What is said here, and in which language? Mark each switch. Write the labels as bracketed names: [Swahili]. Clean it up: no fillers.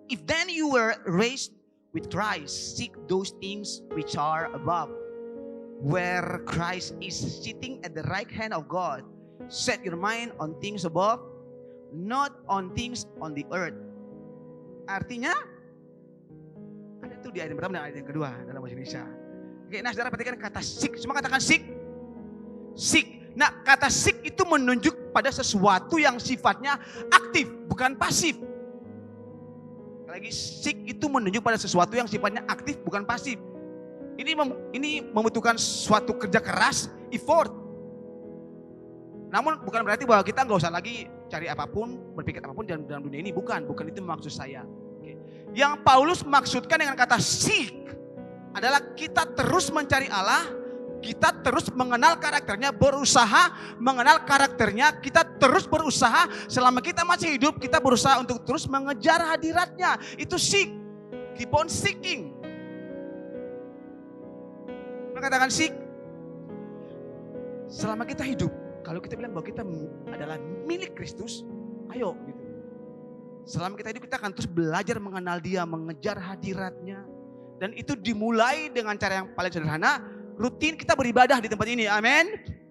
[English] If then you were raised with Christ, seek those things which are above, where Christ is sitting at the right hand of God. Set your mind on things above, not on things on the earth. [Indonesian] Artinya, ada itu di ayat yang pertama dan ayat yang kedua dalam bahasa Indonesia. Oke, nah saudara perhatikan kata seek. Semua katakan seek. Seek. Nah kata seek itu menunjuk pada sesuatu yang sifatnya aktif, bukan pasif. Lagi seek itu menunjuk pada sesuatu yang sifatnya aktif, bukan pasif. Ini membutuhkan suatu kerja keras, effort. Namun bukan berarti bahwa kita nggak usah lagi cari apapun, berpikir apapun dalam dunia ini. Bukan itu maksud saya. Oke. Yang Paulus maksudkan dengan kata seek adalah kita terus mencari Allah, kita terus mengenal karakternya, berusaha mengenal karakternya, kita terus berusaha selama kita masih hidup, kita berusaha untuk terus mengejar hadiratnya. Itu [English] seek, keep on seeking. [Indonesian] Katakan seek. Selama kita hidup, kalau kita bilang bahwa kita adalah milik Kristus, ayo gitu. Selama kita hidup kita akan terus belajar mengenal Dia, mengejar hadiratnya. Dan itu dimulai dengan cara yang paling sederhana, rutin kita beribadah di tempat ini, amin.